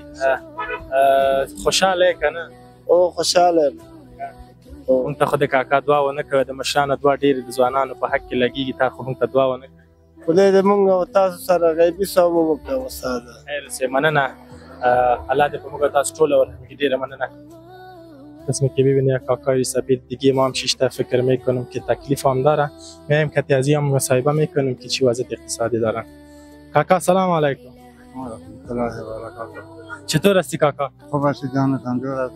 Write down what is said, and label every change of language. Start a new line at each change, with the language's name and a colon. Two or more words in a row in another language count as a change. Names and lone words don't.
Pashto: خوشحاله یې که نه؟ او خوشحاله یم. موږ ته خو د کاکا دعا ونه کړه د مشرانو دعا ډېرې د ځوانانو په حق کې لګېږي تا خو موږ ته دعا ونه کړه. ولی مونږ تاسو سره غیبي صاحب وکړه استاد. خیر سه مننه. الله دې په موږ تاسو ټول ورحمت ډیره مننه.
Persian: قسمی که ببینید کاکای سپید دیگه ما هم شیشته فکر میکنم که تکلیف هم داره. میایم که تازی هم مصاحبه میکنیم که چی وضعیت اقتصادی دارن. کاکا
Arabic: سلام علیکم.
Persian: چطور هستی کاکا؟ خوب هستی جانتان دور است.